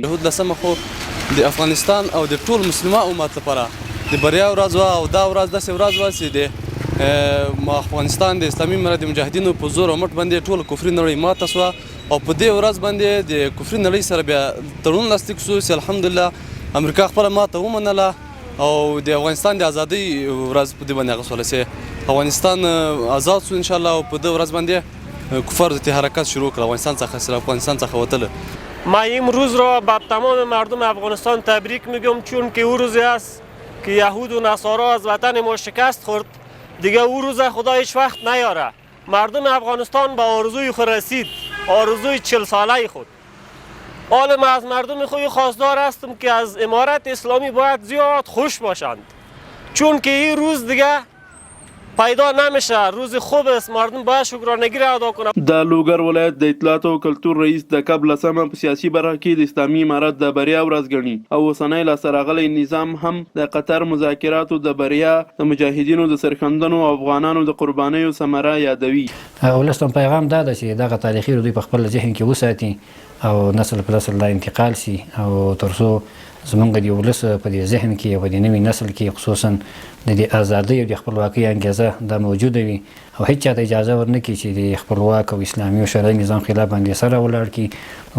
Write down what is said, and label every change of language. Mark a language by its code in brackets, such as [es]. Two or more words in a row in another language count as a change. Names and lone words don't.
[ps] یهود لسمه خو د افغانستان او د ټول مسلمه امت لپاره د بریا ورځ وه او دا ورځ داسې ورځ وه چې د افغانستان د اسلامي امارت د مجاهدینو په زور او مټ باندې ټول کفري نړۍ ماته شوه او په دې ورځ باندې د کفري نړۍ سره بیا تړون لاسلیک شو چې الحمدلله امریکا خپله ماته ومنله او د افغانستان د ازادۍ ورځ په دې باندې اخیستله چې افغانستان آزاد شو انشاءالله او په دې ورځ باندې کفار ضد حرکت شروع کړ افغانستان څخه وتله. [fa] ما امروز را به تمام مردم افغانستان تبریک میگم چون که او روزی است که یهود و نصارا از وطن ما شکست خورد. دیگه او روز خدا هیچ وقت نیاره. مردم افغانستان به آرزوی خود رسید، آرزوی 40 ساله خود. حالا ما از مردم خود خواستار هستم که از امارت اسلامی باید زیاد خوش باشند چون که این روز دیگه پیدا نمیشه. روز خوب است، مردم باید شکرانگی را ادا کنند. [ps] د لوګر ولایت د اطلاعات او کلتور رئیس د کب لسمه په سیاسي برخه کې د اسلامي امارت د بریا ورځ ګڼي او اوسنی لاسته راغلی نظام هم د قطر مذاکراتو د بریا د مجاهدینو د سرښندنو او افغانانو د قربانیو ثمره یادوي. ولستم پیغام دا ده چې دغه تاریخي دوی په خپل ذهن کې وساتي او نسل پر نسل لا انتقال سي او ترڅو زمونږ د ولس په دې ذهن کې او د نوي نسل کې خصوصا د دې ازادۍ او د خپلواکۍ انګیزه دا موجوده وي او هیڅ چاته اجازه ورنکړي چې د خپلواک او اسلامي او شرعي نظام خلاف باندې سره ولاړ کړي.